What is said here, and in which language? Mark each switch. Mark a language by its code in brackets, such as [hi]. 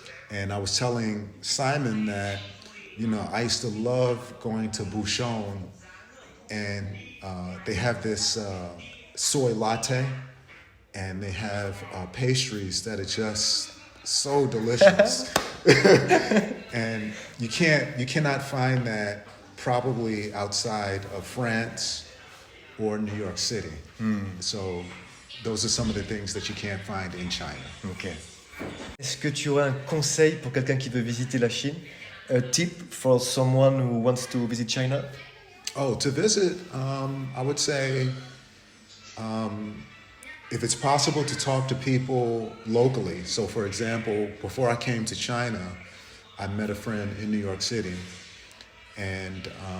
[en] And I was telling Simon that, you know, I used to love going to Bouchon, and they have this soy latte, and they have pastries that are just so delicious. And you cannot find that probably outside of France or New York City. So those are some of the things that you can't find in China. Okay. [fr] Est-ce que tu aurais un conseil pour quelqu'un qui veut visiter la Chine? [en] A tip for someone who wants to visit China? Oh, to visit, I would say, if it's possible to talk to people locally. So, for example, before I came to China, I met a friend in New York City, and